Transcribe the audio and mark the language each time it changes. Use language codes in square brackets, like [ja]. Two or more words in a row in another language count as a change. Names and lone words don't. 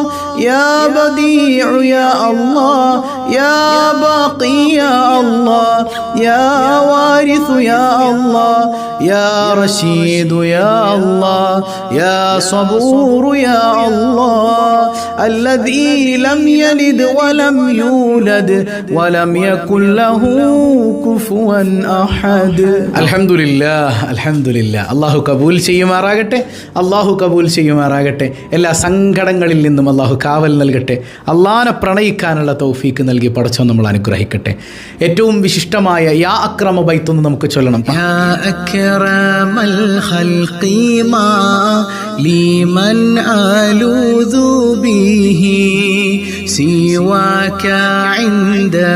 [ar] يا بديع يا الله، يا باقي يا الله، يا وارث يا الله، يا رشيد يا الله، يا صبور يا الله، الذي لم يلد ولم يولد ولم يكن له كفوا أحد. الحمد لله الحمد لله. [ml] അള്ളാഹു കബൂൽ ചെയ്യുമാറാകട്ടെ, അള്ളാഹു കബൂൽ ചെയ്യുമാറാകട്ടെ. എല്ലാ സങ്കടങ്ങളിൽ നിന്നും അള്ളാഹു കാവൽ നൽകട്ടെ. അള്ളാഹനെ പ്രണയിക്കാനുള്ള തൗഫീക്ക് നൽകി പടച്ചോൻ നമ്മൾ അനുഗ്രഹിക്കട്ടെ. ഏറ്റവും വിശിഷ്ടമായ യാ അക്രമ ബൈത്തൊന്ന് നമുക്ക് ചൊല്ലണം. [ar] يا أكرم الخلق ما لي من ألوذ به سواك عند